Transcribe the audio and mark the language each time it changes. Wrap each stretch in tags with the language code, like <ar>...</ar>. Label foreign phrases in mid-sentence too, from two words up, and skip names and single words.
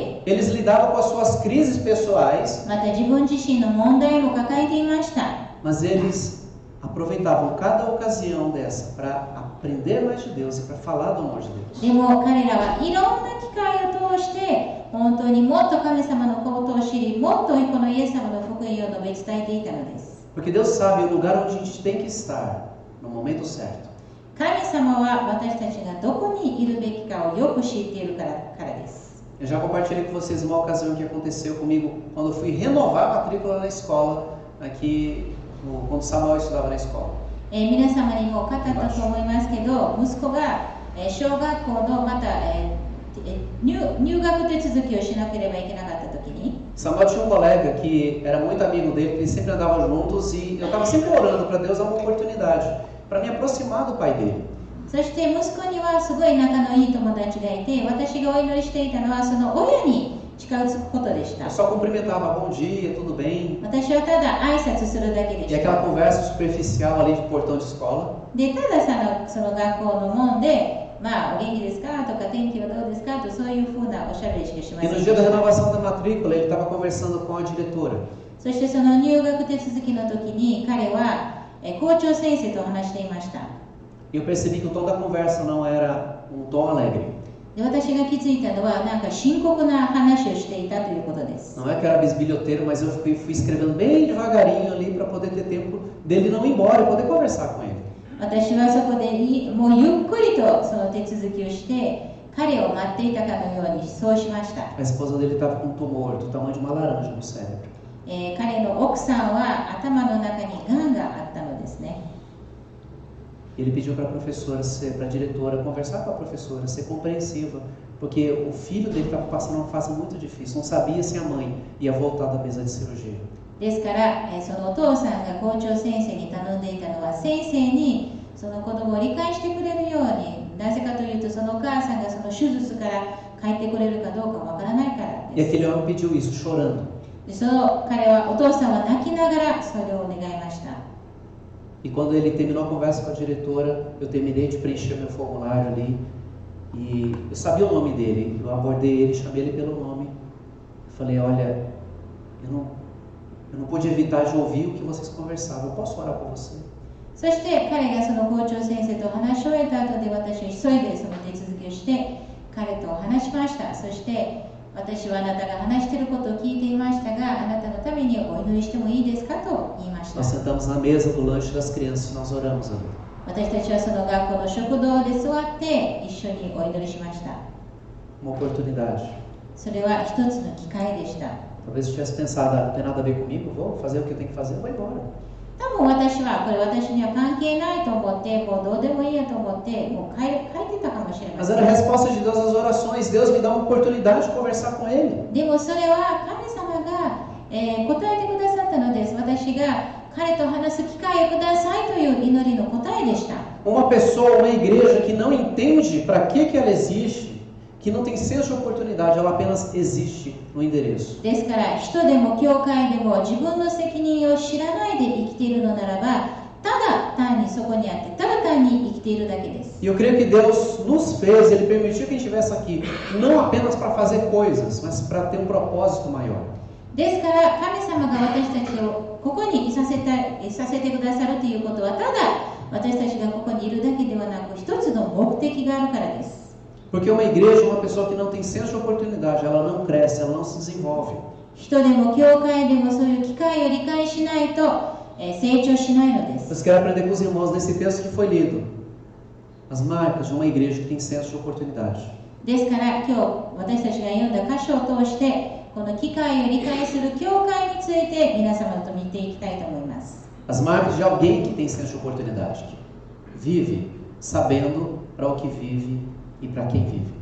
<pt>Eles lidavam com as suas crises pessoais,</pt> <ja>また自分自身の問題も抱えていました。</ja> <pt>mas eles aproveitavam cada ocasião dessa para aprender mais de Deus e para falar do amor de Deus.</pt> <ja>でも彼らはいろんな機会を通して本当にもっと神様のことを知り、もっとこのイエス様の福音を述べ伝えていたのです。</ja> <pt>Porque Deus sabe o lugar onde a gente tem que estar no momento certo.</pt> <ja>神様は私たちがどこにいるべきかをよく知っているからです。</ja> <pt>Eu já compartilhei com vocês uma ocasião que aconteceu comigo quando eu fui renovar a matrícula na escola, aqui quando Samuel estudava na escola.</pt> <ja>皆様にも語ったと思いますけど、息子が小学校のまた入学手続きをしなければいけなかった時に、</ja> <pt>Samuel tinha um colega que era muito amigo dele, eles sempre andavam juntos e eu estava sempre orando para Deus dar uma oportunidade para me aproximar do pai dele.</pt> <ja>そして息子にはすごい仲のいい友達がいて、私がお祈りしていたのはその親に近づくことでした。</ja> <pt>Eu só cumprimentava, bom dia, tudo bem?</pt> <ja>私はただ挨拶するだけで</ja> <pt>E</pt> <ja>し</ja> <pt>aquela</pt> <ja>た。</ja> <pt>conversa superficial ali de portão de escola.</pt> <ja>で、ただその学校の門で、まあ、お元気ですかとか、天気はどうですかと、そういうふうなおしゃべりしかしま</ja> <pt>E</pt> <ja>せん</ja> <pt>no</pt> <ja>で</ja> <pt>dia</pt> <ja>し</ja> <pt>da</pt> <ja>た。</ja> <pt>renovação da matrícula, ele estava conversando com a diretora.</pt> <ja>そしてその入学手続きの時に彼は校長先生と話していました。</ja> <pt>E eu percebi que o tom da conversa não era um tom alegre.</pt> <ja>で、私が気づいたのはなんか深刻な話をしていたということです。</ja> <pt>Não é que era bisbilhoteiro, mas eu fui escrevendo bem devagarinho ali para poder ter tempo dele não ir embora e poder conversar com ele.</pt> <ja>私はそこでもうゆっくりとその手続きをして彼を待っていたかのようにそうしました。</ja> <pt>A esposa dele estava com um tumor do tamanho de uma laranja no cérebro.</pt> <ja>彼の奥さんは頭の中にがんがあったのですね。</ja> <pt>Ele pediu para a professora, para a diretora, conversar com a professora, ser compreensiva, porque o filho dele estava passando uma fase muito difícil, não sabia se a mãe ia voltar da mesa de cirurgia.</pt> <ja>ですから、そのお父さんが校長先生に頼んでいたのは先生にその子供を理解してくれるように、なぜかというとそのお母さんがその手術から帰ってくれるかどうかわからないから</ja> <pt>E</pt> <ja>です。</ja> <pt>aquele homem pediu isso, chorando.</pt> <ja>でその彼はお父さんは泣きながらそれを願いました。</ja> <pt>E quando ele terminou a conversa com a diretora, eu terminei de preencher meu formulário ali e eu sabia o nome dele. Eu abordei ele, chamei ele pelo nome. Falei, olha, eu não pude evitar de ouvir o que vocês conversavam. Eu posso orar por você?</pt> <ja>そして彼がその校長先生と話を終えた後で私は急いでその手続きをして彼と話しました。そして私はあなたが話していることを聞いていましたが、あなたのためにお祈りしてもいいですかと言いました。</ja> <pt>Nós sentamos na mesa do lanche das crianças e nós oramos ali.</pt> <ja>私たちはその学校の食堂で座って一緒にお祈りしました。</ja> <pt>Uma oportunidade.</pt> <ja>それは一つの機会でした。</ja> <pt>Talvez eu tivesse pensado, não tem nada a ver comigo, vou fazer o que eu tenho que fazer, vou embora.</pt> <ja>多分私はこれ私には関係ないと思って、もうどうでもいいやと思ってもう帰ってたかもしれま</ja> <pt>Mas</pt> <ja>せ</ja> <pt>era a</pt> <ja>ん。</ja> <pt>resposta de Deus às orações. Deus me dá uma oportunidade de conversar com ele.</pt> <ja>でもそれは神様が、答えてくださったのです。私が彼と話す機会をくださいという祈りの答えでした。</ja> <pt>Uma pessoa, uma igreja que não entende para que ela existe, que não tem senso de oportunidade, ela apenas existe no endereço.</pt> <ja>ですから人でも教会でも自分の責任を知らないで生きているのならば、ただ単にそこにあってただ単に生きているだけです。</ja> <pt>E eu creio que Deus nos fez, Ele permitiu que a gente estivesse aqui, não apenas para fazer coisas, mas para ter um propósito maior.</pt> <ja>ですから神様が私たちをここにいさせてくださるということは、ただ私たちがここにいるだけではなく、一つの目的があるからです。</ja> <pt>Porque uma igreja, uma pessoa que não tem senso de oportunidade, ela não cresce, ela não se desenvolve.</pt> <ja>人でも教会でもそういう機会を理解しないと、成長しないのです。</ja> <pt>Mas quero aprender com os irmãos nesse texto que foi lido. As marcas de uma igreja que tem senso de oportunidade.</pt> <ja>ですから今日私たちが読んだ箇所を通してこの機会を理解する教会について皆様と見ていきたいと思います。</ja> <pt>As marcas de alguém que tem senso de oportunidade. Que vive sabendo para o que vive e para quem vive.</pt>